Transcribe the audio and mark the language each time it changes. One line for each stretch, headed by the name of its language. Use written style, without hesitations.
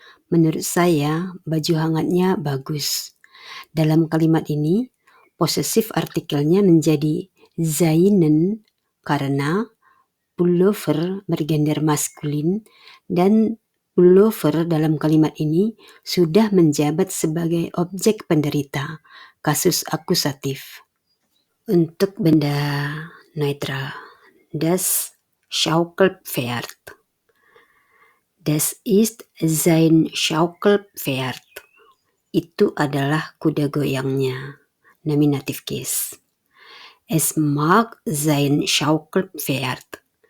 Indonesian: Menurut saya, baju hangatnya bagus. Dalam kalimat ini, posesif artikelnya menjadi seinen karena pullover bergender maskulin dan pullover dalam kalimat ini sudah menjabat sebagai objek penderita, kasus akusatif. Untuk benda neutral,
German: das Schaukelpferd. Das ist sein Schaukelpferd.
Indonesian: Itu adalah kuda goyangnya, nominatif case.
German: Es mag sein Schaukelpferd.